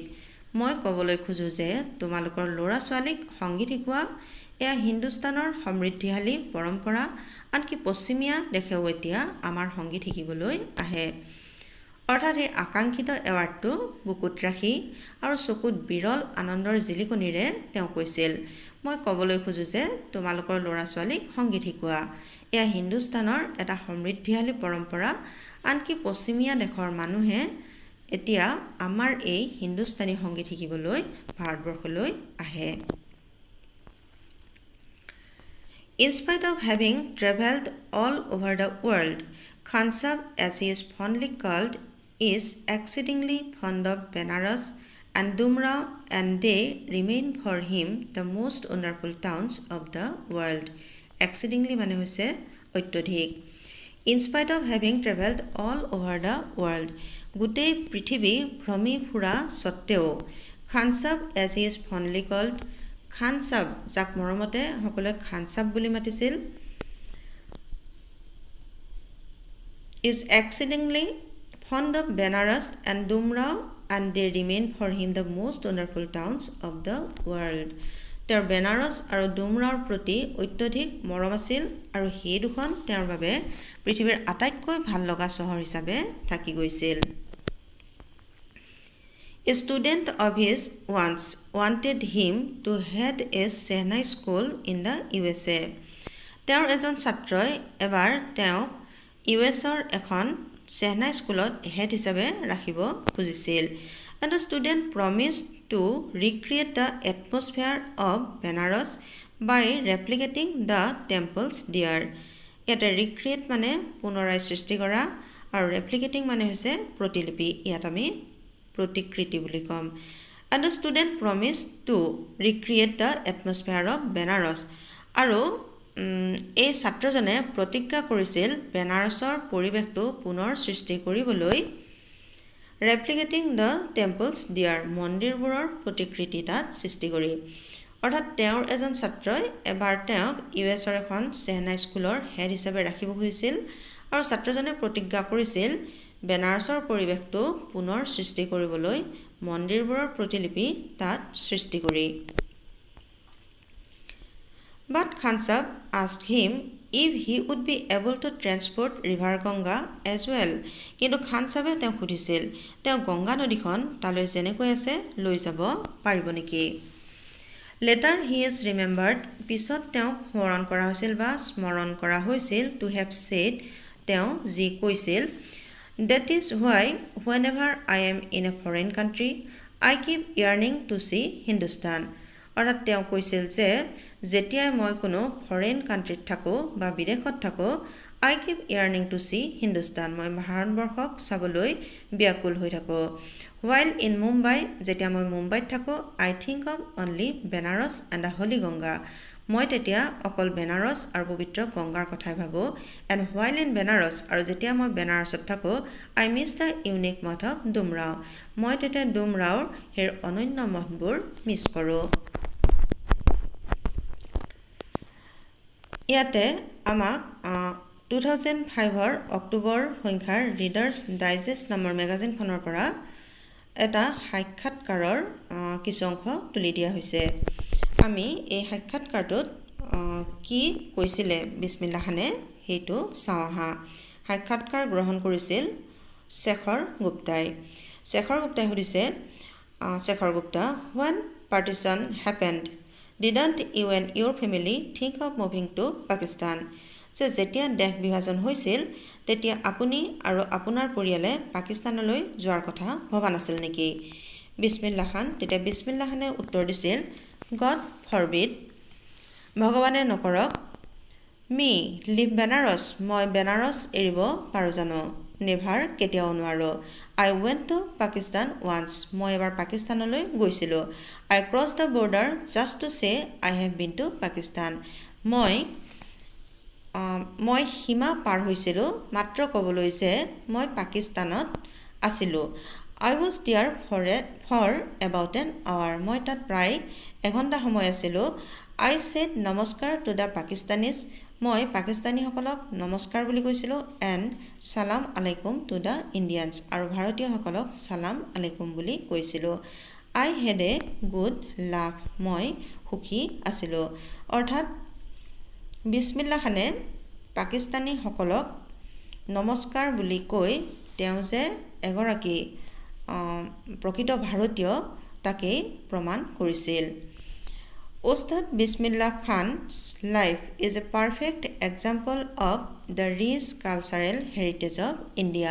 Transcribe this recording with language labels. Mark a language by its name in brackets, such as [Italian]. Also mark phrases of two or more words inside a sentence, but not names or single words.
[Assamese] মই ক'বলৈ খোজো যে তোমালোকৰ ল'ৰা ছোৱালীক সংগীত শিকোৱা এয়া হিন্দুস্তানৰ সমৃদ্ধিশালী পৰম্পৰা. আনকি পশ্চিমীয়া দেশেও এতিয়া আমাৰ সংগীত শিকিবলৈ আহে. অৰ্থাৎ এই আকাংক্ষিত এৱাৰ্ডটো বুকুত ৰাখি আৰু চকুত বিৰল আনন্দৰ জিলিকনিৰে তেওঁ কৈছিল, মই ক'বলৈ খোজোঁ যে তোমালোকৰ ল'ৰা ছোৱালীক সংগীত শিকোৱা। এয়া হিন্দুস্তানৰ এটা সমৃদ্ধিশালী পৰম্পৰা। আনকি পশ্চিমীয়া দেশৰ মানুহে এতিয়া আমাৰ এই হিন্দুস্তানী সংগীত শিকিবলৈ ভাৰতবৰ্ষলৈ আহে। [English] In spite of having traveled all over the world, Khan Sahib, as he is fondly called, is exceedingly fond of Benares and Dumrao, and they remain for him the most wonderful towns of the world. Exceedingly [Assamese] মানে হৈছে অত্যধিক। [English] In spite of having traveled all over the world, [Assamese] গোটেই পৃথিৱী ভ্ৰমি ফুৰা স্বত্তেও, [English] Khan Sahib, as he is fondly called, [Assamese] খান চাব, যাক মৰমতে সকলোৱে খান চাব বুলি মাতিছিল, [English] is exceedingly fond of Benares and Dumrao, and they remain for him the most wonderful towns of the world. [Assamese] তেওঁৰ বেনাৰস আৰু ডুমৰাওৰ প্ৰতি অত্যধিক মৰম আছিল আৰু সেই দুখন তেওঁৰ বাবে পৃথিৱীৰ আটাইতকৈ ভাল লগা চহৰ হিচাপে থাকি গৈছিল। [English] A student of his once wanted him to head a Shehnai school in the USA. [Assamese] তেওঁৰ এজন ছাত্ৰই এবাৰ তেওঁক ইউএছৰ এখন Shehnai স্কুলত হেড হিচাপে ৰাখিব খুজিছিল। [English] And the student promised to recreate the atmosphere of Benares by replicating the temples there. [Assamese] ইয়াতে recreate মানে পুনৰাই সৃষ্টি কৰা আৰু replicating মানে হৈছে প্ৰতিলিপি। ইয়াত আমি প্ৰতিকৃতি বুলি কম। [English] And the student promised to recreate the atmosphere of Benares. [Assamese] আৰু এই ছাত্ৰজনে প্ৰতিজ্ঞা কৰিছিল বেনাৰসৰ পৰিৱেশটো পুনৰ সৃষ্টি কৰিবলৈ [English] replicating the temples there, [Assamese] মন্দিৰবোৰৰ প্ৰতিকৃতি তাত সৃষ্টি কৰি। অৰ্থাৎ তেওঁৰ এজন ছাত্ৰই এবাৰ তেওঁক ইউএছৰ এখন চেহনাই স্কুলৰ হেড হিচাপে ৰাখিব খুজিছিল আৰু ছাত্ৰজনে প্ৰতিজ্ঞা কৰিছিল বেনাৰসৰ পৰিৱেশটো পুনৰ সৃষ্টি কৰিবলৈ মন্দিৰবোৰৰ প্ৰতিলিপি তাত সৃষ্টি কৰি। [English] But Khan Sahib asked him if he would be able to transport river Ganga as well. [Assamese] কিন্তু খান চাহাবে তেওঁক সুধিছিল তেওঁ গংগা নদীখন তালৈ যেনেকৈ আছে লৈ যাব পাৰিব নেকি। [English] Later he is remembered, [Assamese] পিছত তেওঁক স্মৰণ কৰা হৈছিল বা স্মৰণ কৰা হৈছিল [English] to have said, [Assamese] তেওঁ যি কৈছিল, [English] that is why whenever I am in a foreign country, I keep yearning to see Hindustan. [Assamese] অৰ্থাৎ তেওঁ কৈছিল যে যেতিয়াই মই কোনো [English] foreign countryত [Assamese] থাকোঁ বা বিদেশত থাকোঁ, [English] I keep yearning to see Hindustan, [Assamese] মই ভাৰতবৰ্ষক চাবলৈ ব্যাকুল হৈ থাকোঁ। [English] While in Mumbai, [Assamese] যেতিয়া মই মুম্বাইত থাকোঁ, [English] I think of only Benares and the Holy Ganga. [Assamese] মই তেতিয়া অকল বেনাৰস আৰু পবিত্ৰ গংগাৰ কথাই ভাবোঁ। [English] And while in Benares, [Assamese] আৰু যেতিয়া মই বেনাৰসত থাকোঁ, [English] I miss the unique mouth of Dumrao. [Assamese] মই তেতিয়া ডুমৰাওৰ সেই অনন্য মঠবোৰ মিছ কৰোঁ। ইয়াতে আমাক 2005 অক্টোবৰ সংখ্যাৰ ৰিডাৰ্ছ ডাইজেষ্ট নামৰ মেগাজিনখনৰ পৰা এটা সাক্ষাৎকাৰৰ কিছু অংশ তুলি দিয়া হৈছে। আমি এই সাক্ষাৎকাৰটোত কি কৈছিলে বিছমিল্লাহ খানে সেইটো চাওঁ আহা। সাক্ষাৎকাৰ গ্ৰহণ কৰিছিল শেখৰ গুপ্তাই। শেখৰ গুপ্তাই সুধিছে, শেখৰ গুপ্তা, [English] when partition happened, didn't you and your family think of moving to Pakistan? [Assamese] যে যেতিয়া দেশ বিভাজন হৈছিল তেতিয়া আপুনি আৰু আপোনাৰ পৰিয়ালে পাকিস্তানলৈ যোৱাৰ কথা ভবা নাছিল নেকি? বিছমিল্লাহ খান তেতিয়া বিছমিল্লাহ খানে উত্তৰ দিছিল, [English] God forbid, [Assamese] ভগৱানে নকৰক, [English] me leave Benares, [Assamese] মই বেনাৰস এৰিব পাৰোঁ জানো? নেভাৰ, কেতিয়াও নোৱাৰোঁ। [English] I went to Pakistan once, [Assamese] মই এবাৰ পাকিস্তানলৈ গৈছিলোঁ। [English] I crossed the border just to say I have been to Pakistan, [Assamese] মই সীমা পাৰ হৈছিলোঁ মাত্ৰ ক'বলৈ যে মই পাকিস্তানত আছিলোঁ। [English] I was there for about an hour, [Assamese] মই তাত প্ৰায় এঘণ্টা সময় আছিলোঁ। [English] I said নমস্কাৰ to the Pakistanis, [Assamese] মই পাকিস্তানীসকলক নমস্কাৰ বুলি কৈছিলোঁ। [English] and [Arabic] سلام عليكم [English] to the Indians, [Assamese] আৰু ভাৰতীয়সকলক [Arabic] سلام عليكم [Assamese] বুলি কৈছিলোঁ। [English] I had a good laugh, [Assamese] মই সুখী আছিলোঁ। অৰ্থাৎ বিছমিল্লাহ খানে পাকিস্তানীসকলক নমস্কাৰ বুলি কৈ তেওঁ যে এগৰাকী প্ৰকৃত ভাৰতীয় তাকেই প্ৰমাণ কৰিছিল। [English] Ustad Bismillah Khan's life is a perfect example of the rich cultural heritage of India.